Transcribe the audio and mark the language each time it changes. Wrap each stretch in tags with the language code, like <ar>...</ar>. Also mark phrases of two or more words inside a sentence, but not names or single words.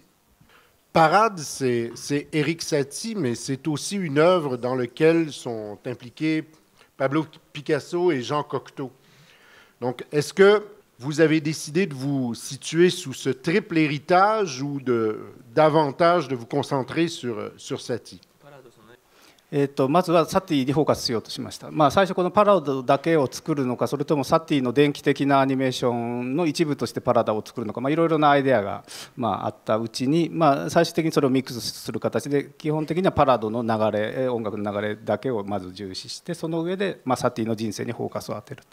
<fr>Parade, c'est Erik Satie, mais c'est aussi une œuvre dans laquelle sont impliqués Pablo Picasso et Jean Cocteau. Donc, est-ce que vous avez décidé de vous situer sous ce triple héritage ou davantage de vous concentrer sur Satie?</fr> <ja>まずはサティにフォーカスしようとしました。最初このパラダだけを作るのか、それともサティの電気的なアニメーションの一部としてパラダを作るのか、いろいろなアイデアがあったうちに、最終的にそれをミックスする形で、基本的にはパラダの流れ、音楽の流れだけをまず重視して、その上でサティの人生にフォーカスを当てる。</ja>